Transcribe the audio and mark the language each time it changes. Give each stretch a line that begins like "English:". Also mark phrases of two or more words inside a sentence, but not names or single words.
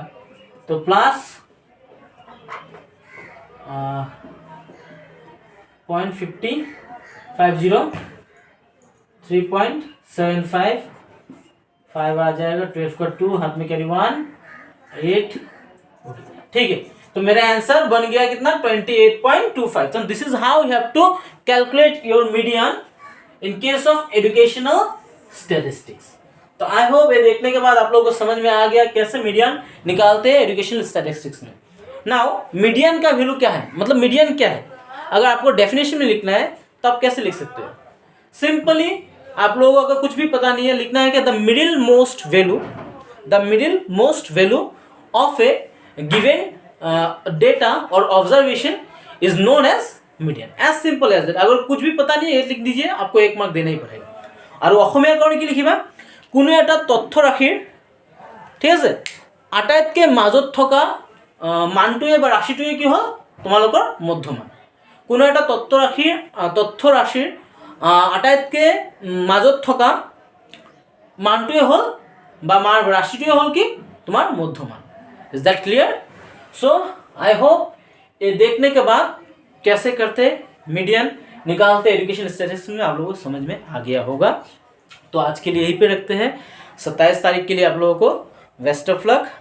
Hindi: तो प्लस 0.50 3.75 5 आ जाएगा, 12 का 2 हाथ में कैरी 1 8। ठीक है, तो मेरा आंसर बन गया कितना 28.25।
English: तो this is how you have to calculate your median in case of educational statistics.
Hindi: तो
English: I hope
Hindi: ये देखने के बाद आप लोगों को समझ में आ गया कैसे मीडियन निकालते हैं
English: educational statistics
Hindi: में। नाउ मीडियन का वैल्यू क्या है, मतलब मीडियन क्या है, अगर आपको डेफिनेशन में लिखना है तो आप कैसे लिख सकते हो। सिंपली आप लोगों को कुछ भी पता नहीं है, लिखना है कि
English: the middle most value of a given data or observation is known as median, as simple as that. अगर कुछ भी पता नहीं है लिख दीजिए, आपको 1 मार्क देना ही पड़ेगा।
Assamese: और অসমীয়া কাৰণে কি লিখিবা, কোনো এটা তথ্য ৰাশিৰ ঠিক আছে আটাইতকৈ মাজত থকা মানটোৱে বা ৰাশিটোৱে কি হ'ল তোমালোকৰ মধ্যমান। কোনো এটা তথ্য ৰাশিৰ আটাইতকৈ মাজত থকা মানটোৱে হ'ল বা ৰাশিটোৱে হ'ল কি তোমাৰ মধ্যমান।
English: is that clear? so I hope
Hindi: ये देखने के बाद कैसे करते मीडियन निकालते
English: education statistics
Hindi: में आप लोगों को समझ में आ गया होगा। तो आज के लिए यहीं पे रखते हैं। 27 तारीख के लिए आप लोगों को
English: best of luck.